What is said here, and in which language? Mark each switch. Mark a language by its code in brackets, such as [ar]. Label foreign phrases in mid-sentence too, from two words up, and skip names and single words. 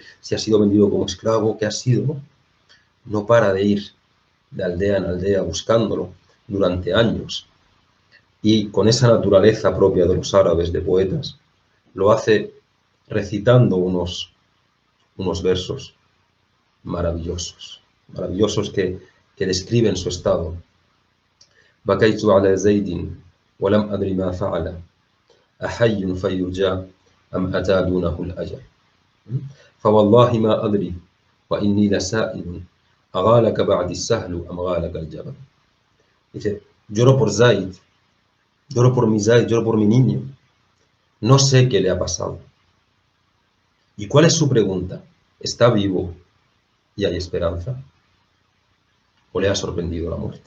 [es] Si ha sido vendido como esclavo, ¿qué ha sido? No, no para de ir de aldea en aldea buscándolo durante años. Y con esa naturaleza propia de los árabes, de poetas, lo hace recitando unos versos maravillosos, maravillosos que describen su estado. [ar] بكيت على زيد ولم أدر ما فعل أحي فيرجى أم أتى دونه الأجل فوالله ما أدري وإني لسائل أغالك بعد السهل أم غالك الجبل. [es] Dice, lloro por Zaid, lloro por mi Zaid, lloro por mi niño. No sé qué le ha pasado. ¿Y cuál es su pregunta? ¿Está vivo y hay esperanza? ¿O le ha sorprendido la muerte?